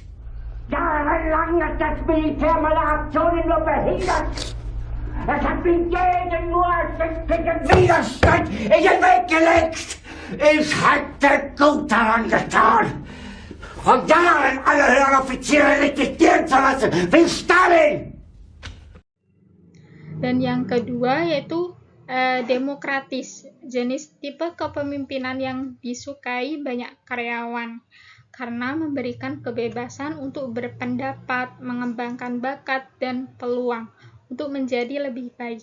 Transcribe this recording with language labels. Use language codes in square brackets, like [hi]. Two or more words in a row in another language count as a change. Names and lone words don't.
[de] Jahrelang hat das Militär meine Aktionen nur behindert. Es hat mir jeden nur ersichtlichen Widerstand in den Weg gelegt. Ich hätte gut daran getan, von Jahren alle höheren Offiziere liquidieren zu lassen, wie Stalin. [id] Dan yang kedua yaitu demokratis, jenis tipe kepemimpinan yang disukai banyak karyawan karena memberikan kebebasan untuk berpendapat, mengembangkan bakat dan peluang untuk menjadi lebih baik.